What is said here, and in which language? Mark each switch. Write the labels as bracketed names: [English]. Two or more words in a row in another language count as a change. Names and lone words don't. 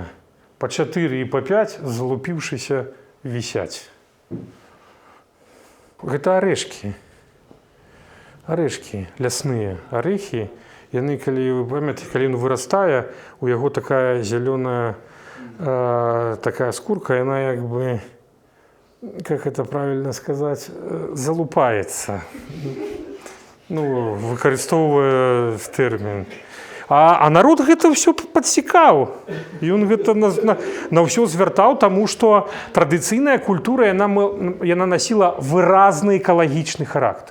[Belarusian] Па 4 і па 5 залупіўшыся вісяць. Гэта арэшкі. Арэшкі лясныя. Арэхі, яны, калі вы памятаеце, калі ён вырастае, у яго такая зялёная такая скурка, яна [Russian] как это правильно [Belarusian] сказаць, залупаецца. Выкарыстоўвае тэрмін. А народ гэта ўсё падсекаў. Ён гэта на ўсё звяртаў, таму што традыцыйная культура, яна насіла выразны экалагічны характар.